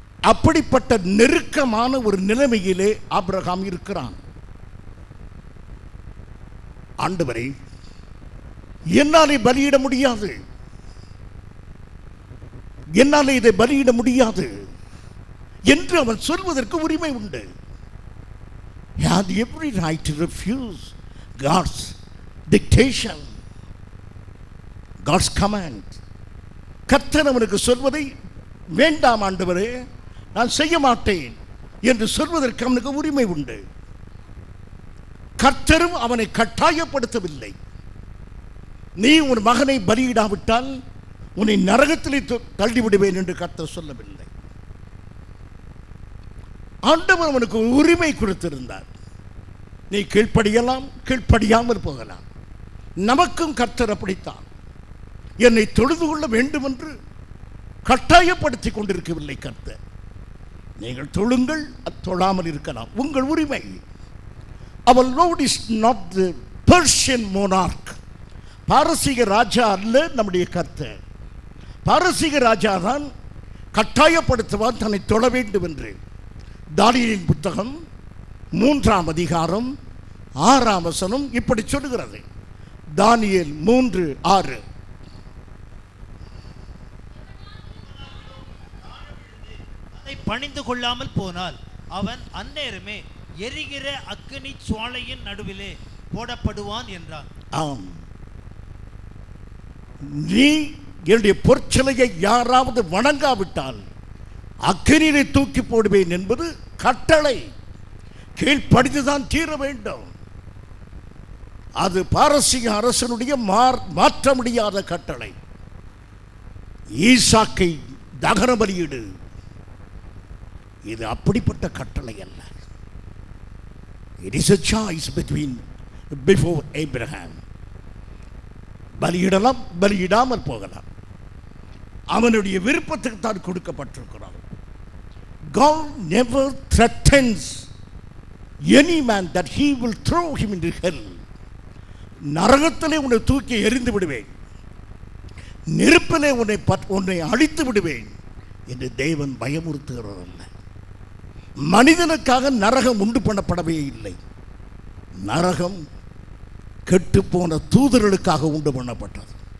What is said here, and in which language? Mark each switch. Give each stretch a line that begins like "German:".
Tamil: அப்படிப்பட்ட நெருக்கமான ஒரு நிலைமையிலே ஆபிரகாம் இருக்கிறான். ஆண்டவரே, என்னாலே பலியிட முடியாது, என்னாலே இதை பலியிட முடியாது என்று அவன் சொல்வதற்கு உரிமை உண்டு.
English: He had every right to refuse God's dictation, God's command.
Tamil: கர்த்தர் அவனுக்கு சொல்வதை வேண்டாம் ஆண்டவரே, நான் செய்ய மாட்டேன் என்று சொல்வதற்கு அவனுக்கு உரிமை உண்டு. கர்த்தரும் அவனை கட்டாயப்படுத்தவில்லை. நீ உன் மகனை பலியிடாவிட்டால் உன்னை நரகத்திலே தள்ளிவிடுவேன் என்று கர்த்தர் சொல்லவில்லை. ஆண்டவர் அவனுக்கு உரிமை கொடுத்திருந்தார். நீ கீழ்ப்படியலாம், கீழ்ப்படியாமல் போகலாம். நமக்கும் கர்த்தர் அப்படித்தான். என்னை தொழுது கொள்ள வேண்டும் என்று கட்டாயப்படுத்தி கொண்டிருக்கவில்லை கர்த்தர். நீங்கள் தொழுங்கள், தொழாமல் இருக்கலாம், உங்கள் உரிமை.
English: Our Lord is not the Persian monarch.
Tamil: பாரசீக ராஜா அல்ல நம்முடைய கர்த்தர். பாரசீக ராஜா தான் கட்டாயப்படுத்துவான் தன்னை தொழ வேண்டும் என்று. தானியேலின் புத்தகம் 3ஆம் அதிகாரம் 6ஆம் வசனம் இப்படி சொல்லுகிறது. தானியேல் 3:6. பணிந்து கொள்ளாமல் போனால் அவன் அந்நேரமே எரிகிற அக்கினி சுவாலையின் நடுவிலே போடப்படுவான் என்றான். ஆம், நீ என்னுடைய பொற்சிலையை யாராவது வணங்காவிட்டால் அக்கினியை தூக்கி போடுவேன் என்பது கட்டளை. கீழ்ப்படிந்துதான் தீர வேண்டும். அது பாரசீக அரசனுடைய மாற்ற முடியாத கட்டளை. ஈசாக்கை தகன பலியிடு, இது அப்படிப்பட்ட கட்டளை அல்ல.
English: It is a choice before Abraham.
Tamil: பலியிடலாம், பலியிடாமல் போகலாம். அவனுடைய விருப்பத்துக்கு தான் கொடுக்கப்பட்டிருக்கிறான்.
English: God never threatens any man that he will throw him into hell.
Tamil: நரகத்திலே உன்னை தூக்கி எறிந்து விடுவேன், நெருப்பிலே உன்னை அழித்து விடுவேன் என்று தேவன் பயமுறுத்துகிறதல்ல. மனிதனுக்காக நரகம் உண்டு பண்ணப்படவே இல்லை. நரகம் கெட்டுப்போன தூதர்களுக்காக உண்டு பண்ணப்பட்டது.